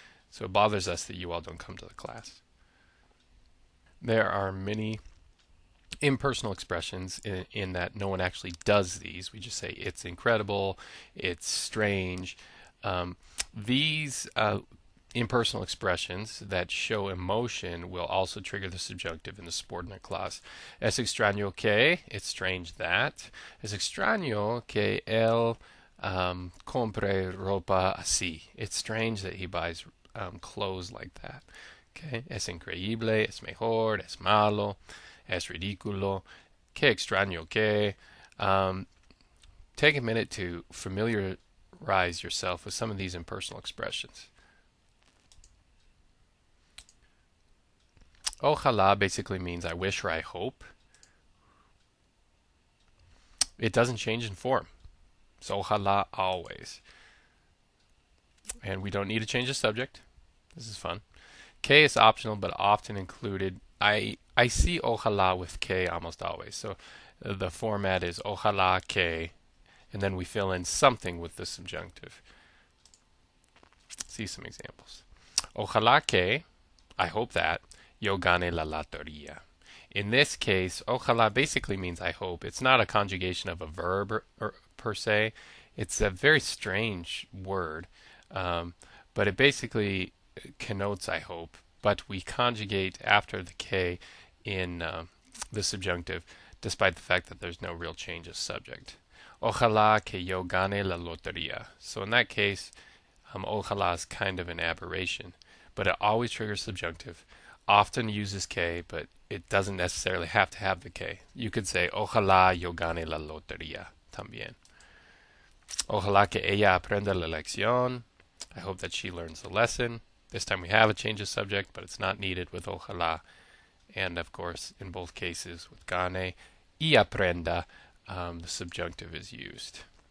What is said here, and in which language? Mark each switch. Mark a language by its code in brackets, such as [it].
[en] So it bothers us that you all don't come to the class. There are many impersonal expressions in that no one actually does these. We just say it's incredible, it's strange. These impersonal expressions that show emotion will also trigger the subjunctive in the subordinate clause. [es] Es extraño que, [en] it's strange that. [es] Es extraño que él compre ropa así. [en] It's strange that he buys clothes like that. Okay? [es] Es increíble, es mejor, es malo, es ridículo. Que extraño que. [en] Take a minute to familiarize yourself with some of these impersonal expressions. Ojalá basically means I wish or I hope. It doesn't change in form. So ojalá always. And we don't need to change the subject. This is fun. Que is optional but often included. I see ojalá with que almost always. So the format is ojalá que, and then we fill in something with the subjunctive. See some examples. [es] Ojalá que, [en] I hope that, [es] yo gane la lotería. [en] In this case, ojalá basically means I hope. It's not a conjugation of a verb per se. It's a very strange word, but it basically connotes I hope. But we conjugate after the K in the subjunctive, despite the fact that there's no real change of subject. [es] Ojalá que yo gane la lotería. [en] So in that case, ojalá is kind of an aberration, but it always triggers subjunctive. Often uses que, but it doesn't necessarily have to have the que. You could say, [es] ojalá yo gane la lotería también. Ojalá que ella aprenda la lección. [en] I hope that she learns the lesson. This time we have a change of subject, but it's not needed with ojalá. And of course, in both cases with gane y aprenda, the subjunctive is used.